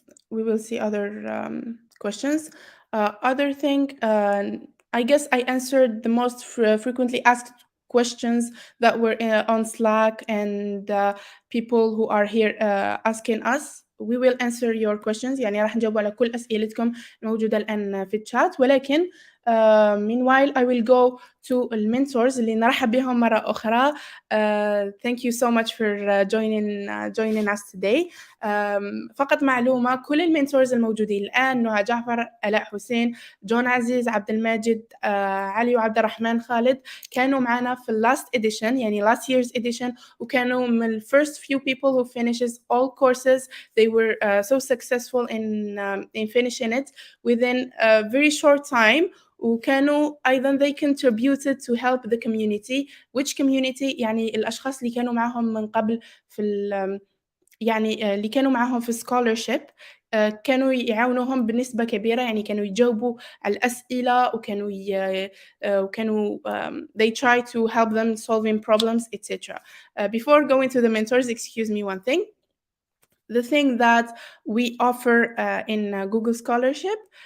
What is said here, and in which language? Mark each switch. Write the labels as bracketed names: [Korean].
[English] We will see other questions. Other thing, I guess I answered the most frequently asked questions that were on Slack and people who are here asking us. We will answer your questions. [Arabic] يعني راح نجاوب على كل أسئلتكم الموجودة الآن في الشات. ولكن [English] meanwhile I will go to [Arabic] المنتورز اللي نرحب بهم مرة أخرى. [English] Thank you so much for joining us today. [Arabic] فقط معلومة، كل المنتورز الموجودين الآن نهى جعفر، آلاء حسين، جون عزيز، عبد الماجد، علي وعبد الرحمن خالد كانوا معنا في [English] last edition [Arabic] يعني [English] last year's edition [Arabic] وكانوا من ال [English] first few people who finishes all courses. They were so successful in finishing it within a very short time. [Arabic] وكانوا أيضاً [English] they contributed to help the community. Which community؟ [Arabic] يعني الأشخاص اللي كانوا معهم من قبل في يعني اللي كانوا معهم في scholarship كانوا يعاونوهم بنسبة كبيرة. يعني كانوا يجاوبوا على الأسئلة وكانوا [English] they try to help them solving problems etc. Before going to the mentors, excuse me one thing. the thing that we offer in Google Scholarship.